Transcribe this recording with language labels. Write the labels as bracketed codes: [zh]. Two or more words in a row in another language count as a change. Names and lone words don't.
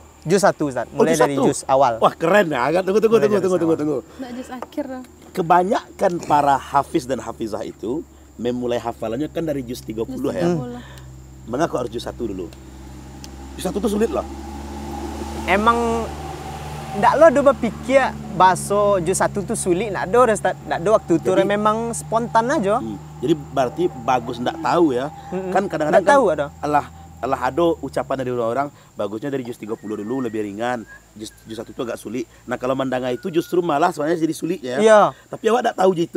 [id] Juz 1 Ustaz, mulai juz dari 1? juz awal. Wah, keren ya. Tunggu. Nggak juz akhir. Kebanyakan para hafiz dan hafizah itu memulai hafalannya kan dari juz 30 ya. Mengapa harus juz 1 dulu? Juz 1 itu sulit loh. [min] Emang ndak lo do berpikir baso juz 1 tuh sulit, ndak do Ustaz. Ndak do waktu itu memang spontan aja. [id] Jadi berarti bagus ndak tahu ya. Kan kadang-kadang Ndak tahu ada. Allah ada ucapan dari orang-orang bagusnya dari juz 30 dulu lebih ringan. Juz 1 itu agak sulit. Nah, kalau mendengar itu justru malah sebenarnya jadi sulit ya. Iya. [min] Tapi awak ndak tahu gitu.